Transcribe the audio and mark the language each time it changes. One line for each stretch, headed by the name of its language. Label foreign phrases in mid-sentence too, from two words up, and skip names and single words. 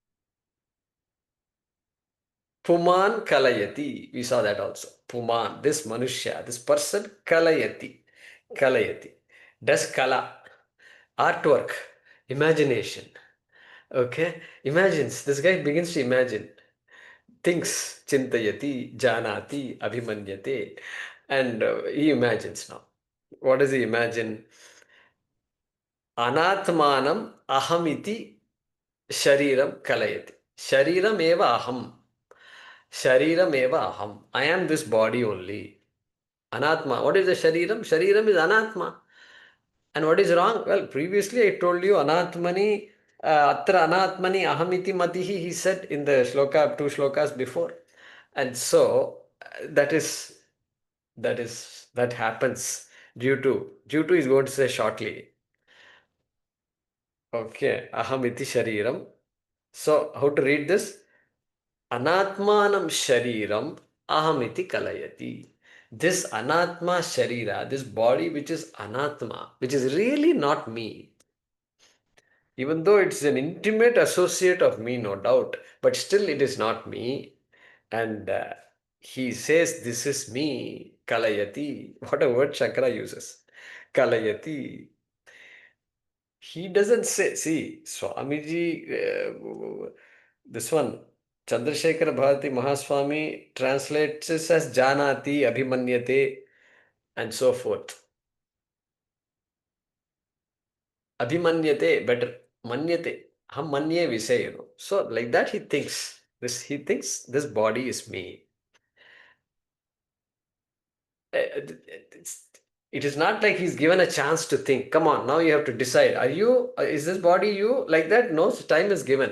Sanskrit: Puman kalayati.
English: We saw that also. Puman, this Manushya, this person, kalayati. Kalayati. Does kala. Artwork. Imagination. Okay. Imagines. This guy begins to imagine. Thinks.
Sanskrit: Chintayati, janati, abhimanyate.
English: And he imagines now. What does he imagine?
Sanskrit: Anatmanam ahamiti shariiraM kalayati. ShariiraMeva aham. ShariiraMeva aham.
English: I am this body only. Anatma. What is the shariiraM? ShariiraM is anatma. And what is wrong? Well, previously I told you
Sanskrit: anatmani, atra anatmani ahamiti matihi,
English: he said in the shloka, two shlokas before. And so that happens due to is going to say shortly.
Sanskrit: Okay, ahamiti shariiraM.
English: So how to read this?
Sanskrit: Anatmanam shariiraM ahamiti kalayati.
English: This anatma sharira, this body which is anatma, which is really not me, even though it's an intimate associate of me, no doubt, but still it is not me. And he says, this is me, kalayati. What a word Shankara uses. Kalayati. He doesn't say, see, Swamiji, this one, Chandrasekhara Bharati Mahaswami translates this as
Sanskrit: Janati, Abhimanyate,
English: and so forth. Abhimanyate, better. Manyate.
Sanskrit: Ham manye
English: we say, So like that he thinks. He thinks this body is me. It is not like he's given a chance to think. Come on, now you have to decide. Is this body you? Like that? No, time is given.